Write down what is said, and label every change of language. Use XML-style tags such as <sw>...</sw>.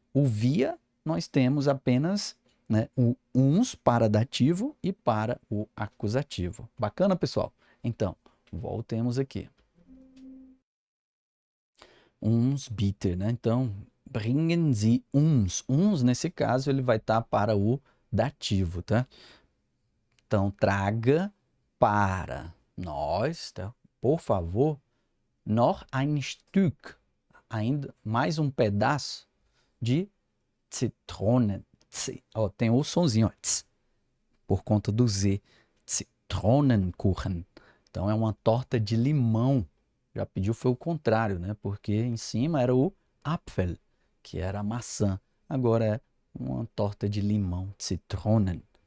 <pt>O via nós temos apenas, né, o uns para dativo e para o acusativo. Bacana, pessoal? Então, voltemos aqui.</pt> <de>Uns bitte,</de> <pt>né? Então,</pt> <de>bringen Sie uns.</de> <pt>Uns, nesse caso, ele vai estar para o dativo, tá? Então, traga para nós, tá? Por favor,</pt> <de>noch ein Stück,</de> <pt>ainda mais um pedaço de Zitronen. Ó, tem o sonzinho, ó, tz, por conta do Z. Zitronenkuchen. Então é uma torta de limão. Já pediu foi o contrário, né? Porque em cima era o Apfel, que era a maçã. Agora é uma torta de limão, Zitronen.</pt>